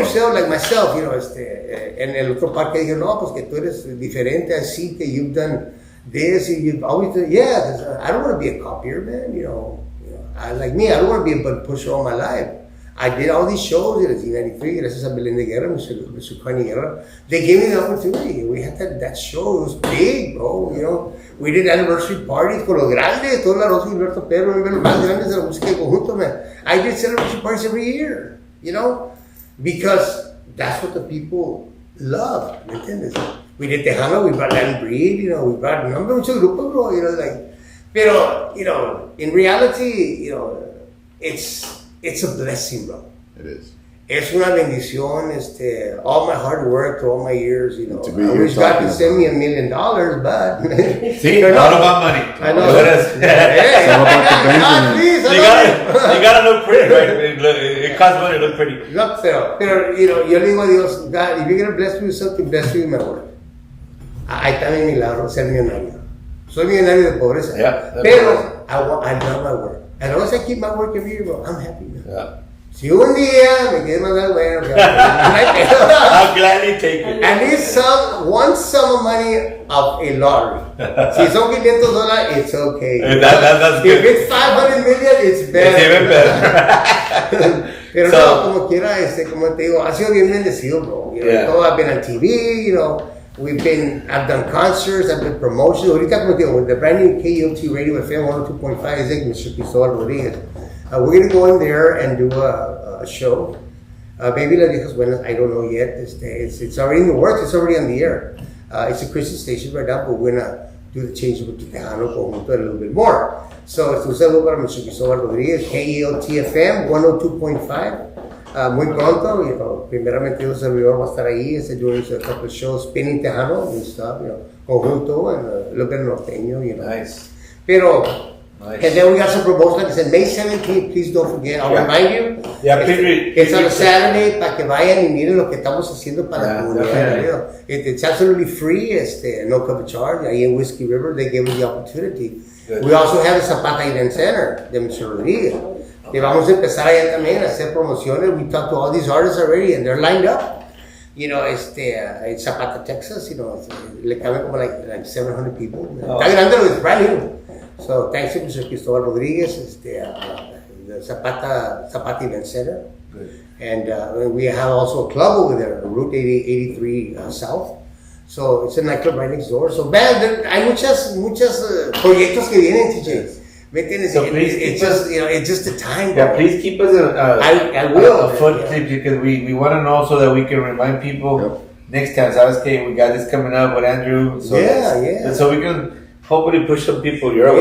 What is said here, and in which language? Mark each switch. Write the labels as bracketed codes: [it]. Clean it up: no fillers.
[en] yourself, like myself, you know, [es] en el otro parque dije, no, pues que tú eres diferente, así que [en] you've done this, you've always done, I don't want to be a copier, man, you know, I don't want to be a butt pusher all my life. I did all these shows in 1993, [es] gracias a [en] Belén de Guerra, Mr. Connie Guerra. They gave me the opportunity. We had that show. It was big, bro. You know, we did anniversary parties [es] con los grandes, toda la Rosa y Alberto Pedro, los más grandes de la música de conjunto, [en] man. I did celebration parties every year, you know, because that's what the people love. ¿Me entiendes? We did Tejano, we brought Land Breed, you know, we brought a number of grupos, bro, you know, like, pero, you know, in reality, you know, it's a blessing, bro. It is. [es] Es una bendición, [en] all my hard work, all my years, you know. I wish God could send me $1 million, but... See, all about money. I know. It's all about the Benjamin. Please, You gotta look pretty, right? It costs money to look pretty. No, pero, you know, [es] yo le digo a Dios, [en] God, if you're going to bless me with something, bless me with my work. [es] Ahí está mi milagro, ser millonario. Soy millonario de pobreza. [en] Yeah, pero I love my work. And as long as I keep my work every year, bro, I'm happy, man. Yeah. [es] Si un día me quedé mandar, bueno, [en] I'll gladly take it. I need one sum of money of a lottery. [es] Si son $500, it's okay. [en] That's good. If it's 500 million, it's better. It's even better. [es] Pero [en] So- [es] no, como quiera, como te digo, ha sido bien bendecido, bro. [en] You know, Yeah. todo, I've been on TV, you know. I've done concerts, I've done promotions. [es] Ahorita, como te digo, [en] with the brand new KELT Radio FM 102.5, is like Mr. Cristobal Rodriguez. We're going to go in there and do a show. Maybe Las Viejas Buenas, I don't know yet. It's already in the works, it's already on the air. It's a Christian station right now, but we're going to do the change with Tejano Conjunto a little bit more. [es] So, un saludo para Mr. Cristobal Rodriguez, KELT FM 102.5. Muy pronto, [en] you know, [es] primeramente un servidor va a estar ahí, [en] doing a couple of shows, spinning Tejano and stuff, you know, conjunto and a little bit norteño, you know. Nice. [es] Pero, [en] Nice. and then we got some promotions, like I said, May 17th, please don't forget, I'll remind you. Yeah, please It's on a Saturday, [es] para que vayan y miren lo que estamos haciendo para la comunidad. [en] definitely. You know. It's absolutely free, no cover charge, [es] ahí en [en] Whiskey River, they gave us the opportunity. Good. We also have a Zapata Event Center de Mr. Rodriguez. [es] Y vamos a empezar allá también a hacer promociones. [en] We talked to all these artists already and they're lined up. You know, in Zapata, Texas, you know, [es] le caben como [en] like 700 people. Oh. [es] Está grande, [en] it's brand new. So thanks to Mr. Cristobal Rodriguez, the Zapata Event Center. Good. And we have also a club over there, Route 83 South. So it's a nightclub right next door. So man, [es] hay muchos proyectos que vienen, TJ. ¿Me entiendes? [en] So please It's keep just, you know, it's just the time. Yeah, please keep us I will. a foot tip because we want to know so that we can remind people next time. [es] Sabes que [en] we got this coming up with Andrew. So Yeah. So we can hopefully push some people your way.